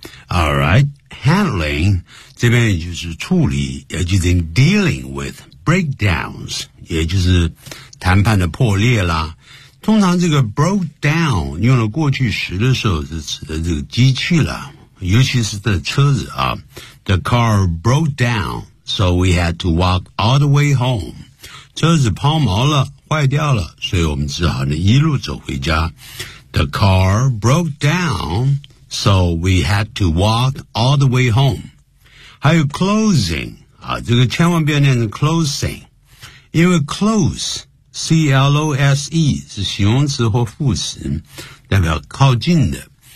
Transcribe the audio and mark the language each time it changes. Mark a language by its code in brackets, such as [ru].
[en] All right, handling, [zh] 这边也就是处理，也就是 [en] dealing with breakdowns, [zh] 也就是谈判的破裂啦。通常这个 broke down, 用了过去时的时候是指的这个机器啦，尤其是这车子啊。 [en] The car broke down, so we had to walk all the way home. [zh] 车子抛锚了，坏掉了，所以我们只好呢一路走回家。 [en] The car broke down,So we had to walk all the way home. [zh] 还有 closing, 啊这个千万不要念成 closing. 因为 close, C-L-O-S-E, 是形容词或副词代表靠近的。